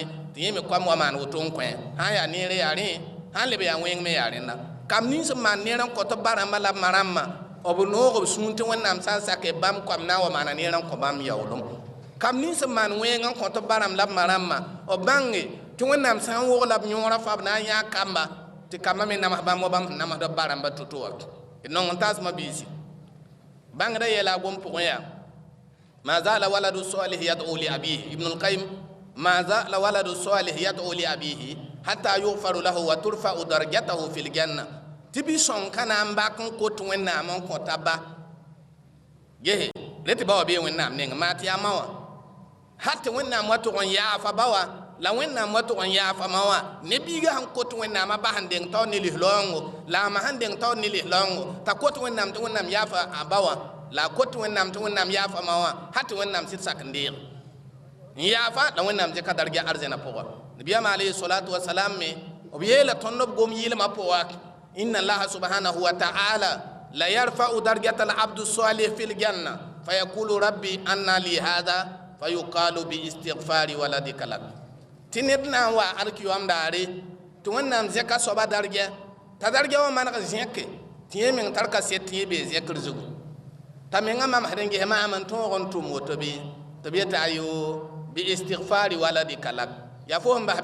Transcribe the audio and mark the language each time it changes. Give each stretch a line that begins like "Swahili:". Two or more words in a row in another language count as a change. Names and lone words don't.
Mossi: tɩ yẽ me koam wa maan woto n kõ sã n yaa neere yaa rẽ sã n leb yaa wẽng me yaa rẽnda kam nins n maan neer n kõ tɩ b ba rãmbã la b ma rãmbã b noog b sũur tɩ wẽnnaam sã n sak bãmb koam na n wa maana neer n kõ bãmb yaoolem kam nins n maan wẽng n kõ tɩ b ba rãmb la b ma rãmbã b bãnge tɩ wẽnnaam sã n wog la b yõorã fa b na n yãa kamba tɩ kambã me nams bãmb wa bãmb sẽn namsd b ba rãmbã to-to wa d nong n tasmã biisi bãngda yeela a gom pʋgẽ yaa
Arabic: ما زال الولد الصالح يدعو لأبيه ابن القيم ما زال الولد الصالح يدعو لأبيه حتى يغفر له وترفع درجته في الجنة
Mossi: tɩ bi-sõng ka na n bak n kot wẽnnaam n kõ taba gese rẽ tɩ ba wa bee wẽnnaam neng maa tɩ yaa ma wã hat tɩ wẽnnaam wa tʋg n yaafa ba wa la wẽnnaam wa tʋg n yaafa ma wã ne biiga sẽn kot wẽnnaamã bas n deng taood ne lislaoongo la a ma sẽn deng taood ne lislaoongo t'a kot wẽnnaam tɩ wẽnnaam yaafa a ba wã la a kot wẽnnaam tɩ wẽnnaam yaafa ma wã hat tɩ wẽnnaam sɩd sak n deege n yaafa la wẽnnaam zẽka darga arzẽna pʋgã nabiyaama
Arabic: عليه الصلاة والسلام
Mossi: me b yeela tõnd b gom yɩlmã pʋga
Arabic: إن الله سبحانه وتعالى ليرفع درجة العبد الصالح في الجنة فيقول رب أنى لي هذا فيقال باستغفار ولدك لك
Mossi: tɩ ned na n wa alkiyoam daare tɩ wẽnnaam zẽka soaba dargɛ t'a dargɛ wã maneg zẽke tɩ yẽ meng tar ka set tɩ yẽ bee zẽkr zugu t'a mengã mamsd n ges maam n tõog n tʋm woto be tɩ b yeta a yo
Arabic: باستغفار ولدك لك
Mossi: yaa fo sẽn bas